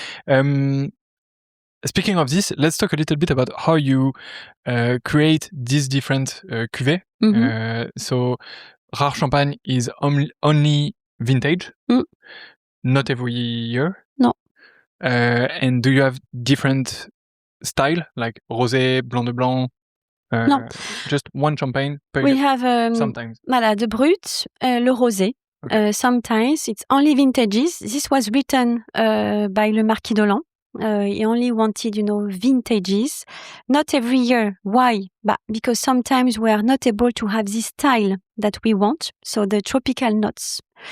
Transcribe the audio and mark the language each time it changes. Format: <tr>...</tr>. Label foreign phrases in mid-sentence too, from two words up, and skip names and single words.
<en>Speaking of this, let's talk a little bit about how you create these different cuvées. So, Rare Champagne is only vintage, not every year. No. And do you have different style, like rosé, blanc de blanc? No. Just one champagne per We year? have Sometimes. Voilà, the Brut,</en> <fr>le rosé.</fr> <en>Okay. Sometimes it's only vintages. This was written by Le Marquis d'Holland. He only wanted, vintages. Not every year. Why? Because sometimes we are not able to have this style that we want. So the tropical notes.</en>